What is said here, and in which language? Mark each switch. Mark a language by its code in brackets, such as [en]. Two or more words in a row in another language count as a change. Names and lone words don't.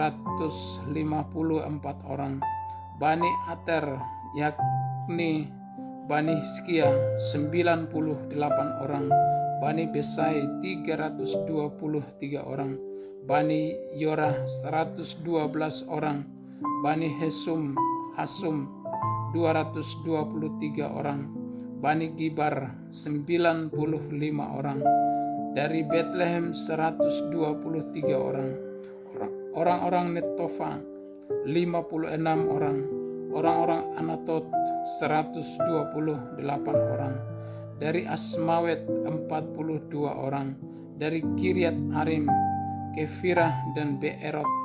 [id] 454 orang, Bani Ater yakni Bani Hizkia 98 orang, Bani Besai 323 orang, Bani Yorah 112 orang, Bani Hasum 223 orang, Bani Gibar 95 orang, dari Bethlehem 123 orang, orang-orang Netofa 56 orang, orang-orang Anatot 128 orang, dari Asmawet 42 orang, dari Kiryat Arim, Kefirah dan Beerot